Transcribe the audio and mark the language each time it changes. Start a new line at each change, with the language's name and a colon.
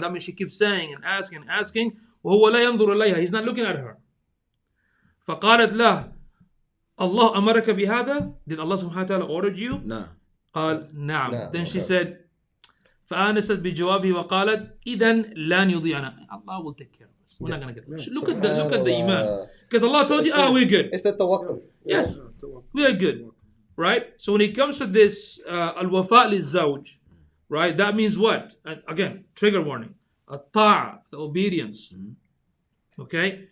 English: That means she keeps saying and asking
Arabic: وهو لا ينظر إليها.
English: He's not looking at her.
Arabic: فقالت له الله أمرك بهذا?
English: Did Allah subhanahu wa ta'ala order you? Nah.
Arabic: قال نعم. نعم.
English: Then she said
Arabic: فآنست بجوابه وقالت إذن لن يضيعنا.
English: Allah will take care of us. We're not gonna get it. Look at the iman. Because Allah told you, we're good. It's the tawakkul. Yes, we are good. Right? So when it comes to this al-wafa liz-zawj, right? That means what? And again, trigger warning. At-ta'a, the obedience. Okay?